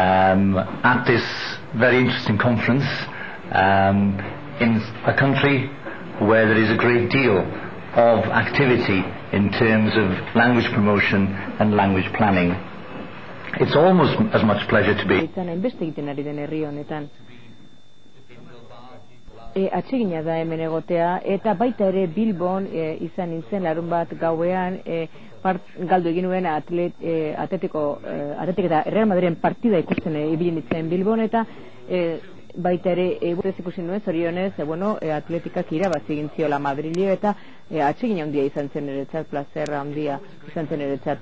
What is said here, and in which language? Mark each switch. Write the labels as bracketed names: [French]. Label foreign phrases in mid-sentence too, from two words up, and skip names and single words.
[English] at this very interesting conference in a country where there is a great deal of activity in terms of language promotion and language planning. It's almost as much pleasure to be. [Basque] Atsegina da hemen egotea, eta baita ere Bilbon izan nintzen larun bat gauean galdu egin nuen Atletik eta Real Madrilen partida ikusten ibili nintzen Bilbon, eta baita ere buruz ikusi nuen zorionez, Atletikak irabazi egin ziola Madrilio, eta atsegina handia izan zen niretzat, plazerra handia izan zen niretzat.